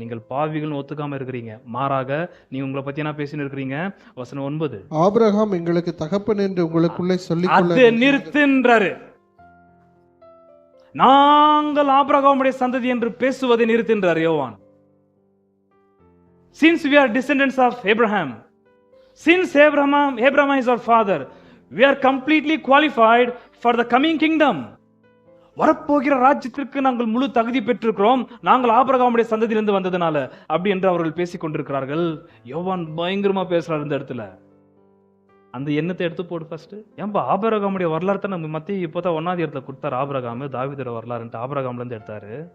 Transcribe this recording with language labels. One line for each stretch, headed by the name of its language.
Tamil: நீங்கள் பாவிகள் ஒத்துக்காம இருக்கிறீங்க, மாறாக நீங்க உங்களை பத்தி என்ன பேசின்னு இருக்கிறீங்க. வசனம் 9, ஆபிரகாம் எங்களுக்கு தகப்பன் என்று உங்களுக்குள்ளே சொல்லிக்கொள்ள அது நிறுத்துன்றாரு. நாங்கள் ஆபிரகாமுடைய சந்ததி என்று பேசுவதை நிறுத்துன்றார் யோவான்.
English: Since we are descendants of Abraham, since Abraham is our father, we are completely qualified for the coming kingdom.
Tamil: வரப்போகிற ராஜ்யத்திற்கு நாங்கள் முழு தகுதி பெற்றிருக்கிறோம், நாங்கள் ஆபிரகாமுடைய சந்ததியிலிருந்து வந்ததுனால அப்படி என்று அவர்கள் பேசிக் கொண்டிருக்கிறார்கள். யோவான் பயங்கரமா பேசுறாரு இந்த இடத்துல. அந்த எண்ணத்தை எடுத்து போடு ஃபர்ஸ்ட். ஏன்பா ஆபிரகாமுடைய வரலாறு தான் நம்ம மத்திய இப்போதான் 1ஆம் இடத்துல கொடுத்தாரு. ஆபிரகாம் தாவீதோட வரலாறுன்ட்டு ஆபிரகாம்ல இருந்து எடுத்தாரு.